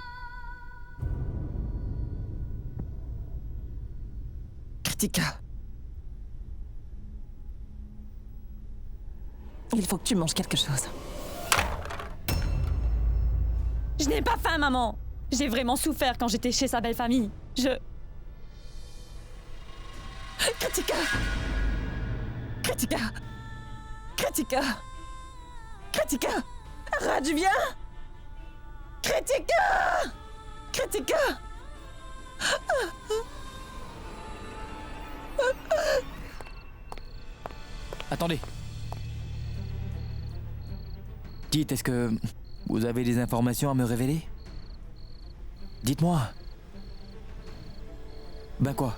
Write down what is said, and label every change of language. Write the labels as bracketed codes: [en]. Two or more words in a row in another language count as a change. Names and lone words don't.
[fr] Kritika. Il faut que tu manges quelque chose. Je n'ai pas faim, maman. J'ai vraiment souffert quand j'étais chez sa belle famille. Kritika! Kritika! Kritika! Kritika! Raj, viens! Kritika! Kritika! Attendez. Dites, est-ce que vous avez des informations à me révéler? Dites-moi. Ben quoi?